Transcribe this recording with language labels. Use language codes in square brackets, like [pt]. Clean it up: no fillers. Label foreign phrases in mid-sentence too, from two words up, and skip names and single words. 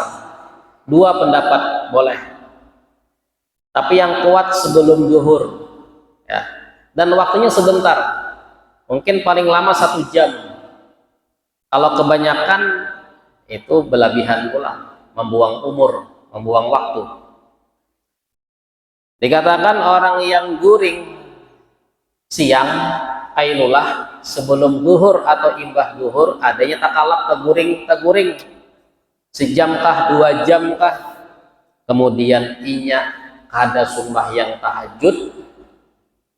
[id] 2 pendapat boleh, tapi yang kuat sebelum zuhur, ya. Dan waktunya sebentar, mungkin paling lama 1 jam. Kalau kebanyakan itu berlebihan pula, membuang umur, membuang waktu. [bjn] Dikatakan orang yang guring siang kailulah sebelum zuhur atau imbah zuhur adanya takalap teguring sejam kah 2 jam kah, kemudian inya kada sembahyang tahajud,